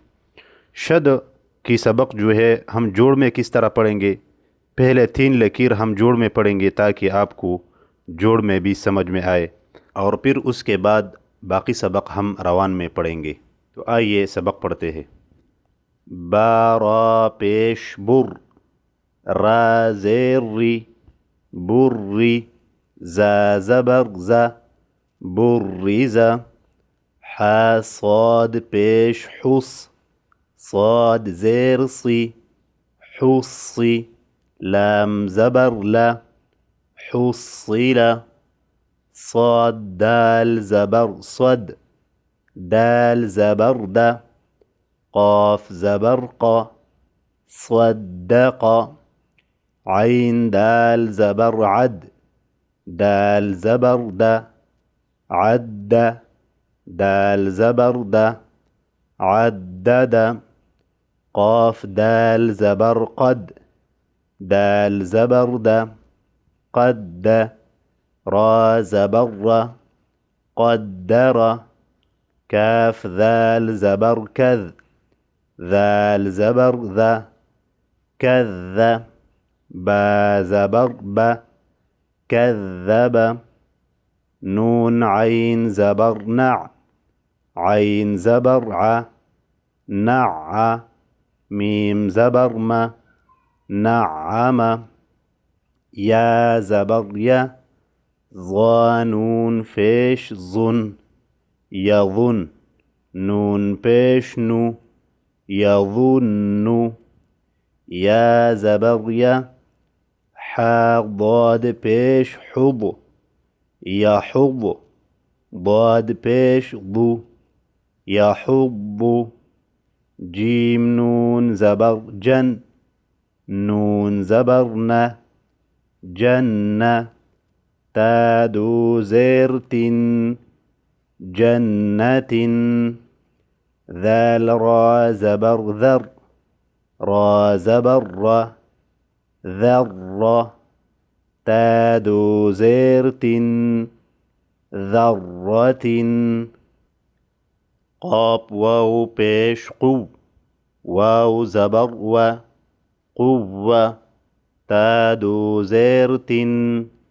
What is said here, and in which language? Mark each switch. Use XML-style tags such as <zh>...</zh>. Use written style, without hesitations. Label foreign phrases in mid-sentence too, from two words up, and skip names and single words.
<ur>شد کی سبق جو ہے ہم جوڑ میں کس طرح پڑھیں گے، پہلے 3 لکیر ہم جوڑ میں پڑھیں گے تاکہ آپ کو جوڑ میں بھی سمجھ میں آئے، اور پھر اس کے بعد باقی سبق ہم روان میں پڑھیں گے۔ تو آئیے سبق پڑھتے ہیں۔ با را پیش بر، را زیر ری، بری، زا زبر زا، بریزا، ح صاد پیش حس، صاد زیر صی، حصی، لام زبر لا، حصیلا، صاد دال زبر صد، دال زبر دا، قاف زبر قا، صدق، عین دال زبر عد، دال زبر دا، عد، دال زبر دا، عدد، قاف دال زبر قد، دال زبر دا، قد، را زبر را، قدر، كاف ذال زبر كذ، ذال زبر ذا، كذ، با زبر با، كذب، نون عين زبر نع، عين زبر ع، نع، ميم زبر ما، نعم، يا زبر يا، ظا نون فيش ظن، يظن، نون پیش نو، يظن، يا زبر يا، حا ضاد پیش حض، يحض، ضاد پیش ضو، يحض، جيم نون زبر جن، نون زبر ن، جن، تا دو زير تن، جنة، ذال را زبر ذر، را زبر را، ذر، تا دو زير تن، ذرة، قاف واو پیش قو، واو زبر و، قوة، تا دو زير تن،</ur>